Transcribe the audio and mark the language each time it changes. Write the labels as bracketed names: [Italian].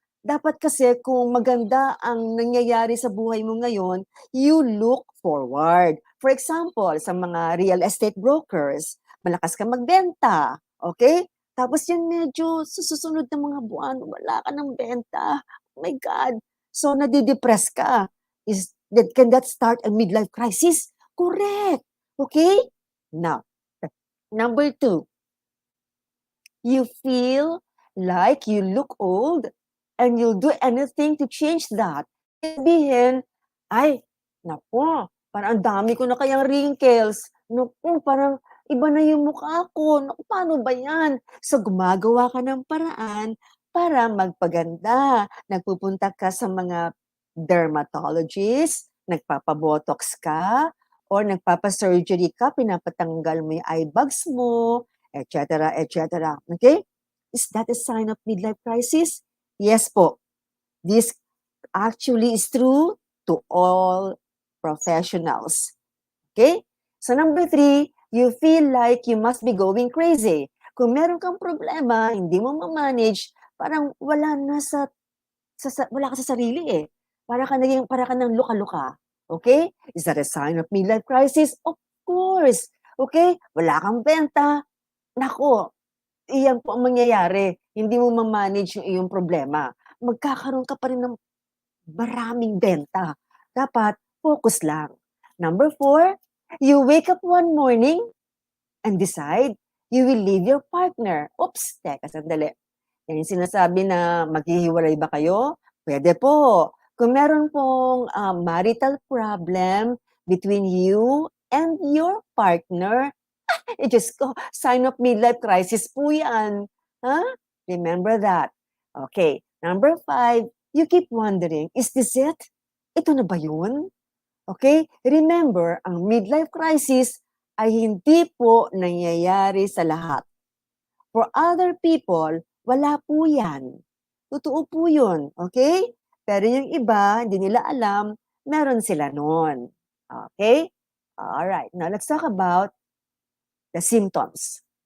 [Filipino] Dapat kasi kung maganda ang nangyayari sa buhay mo ngayon, [English] you look forward. [Filipino] For example, sa mga real estate brokers, malakas ka magbenta, okay? Tapos yan medyo sa susunod na mga buwan, wala ka ng benta. [English] Oh my God. So, [Filipino] nadidepress ka. [English] Can that start a midlife crisis? Correct. Okay? Now, number 2, you feel like you look old and you'll do anything to change that. [Filipino] Sabihin, ay, naku, parang ang dami ko na kayang wrinkles. Naku, parang iba na yung mukha ko. Naku, paano ba yan? So, gumagawa ka ng paraan para magpaganda. Nagpupunta ka sa mga dermatologist, nagpapabotox ka, or nagpapasurgery ka, pinapatanggal mo yung eye bags mo, etc., etc. Okay? [English] Is that a sign of midlife crisis? Yes po. This actually is true to all professionals. Okay? So number 3, you feel like you must be going crazy. [Filipino] Kung meron kang problema, hindi mo ma-manage, parang wala ka sa sarili eh. Para ka nang luka-luka. Okay? [English] Is that a sign of midlife crisis? Of course. Okay? [Filipino] Wala kang benta. Nako, iyan po ang mangyayari. Hindi mo ma-manage yung iyong problema. Magkakaroon ka pa rin ng maraming benta. Dapat, focus lang. [English] Number 4, you wake up one morning and decide you will leave your partner. [Filipino] Oops, teka, sandali. Yan yung sinasabi na maghihiwalay ba kayo? Pwede po. Kung meron pong marital problem between you and your partner, Diyos ko, sign of midlife crisis po yan. Huh? [English] Remember that. [Filipino] Okay. [English] Number 5, you keep wondering, is this it? [Filipino] Ito na ba yun? Okay? Remember, ang midlife crisis ay hindi po nangyayari sa lahat. [English] For other people, [Filipino] wala po yan. Totoo po yun. Okay? Pero yung iba, hindi nila alam, meron sila nun. Okay? Alright. [English] Now, let's talk about the symptoms.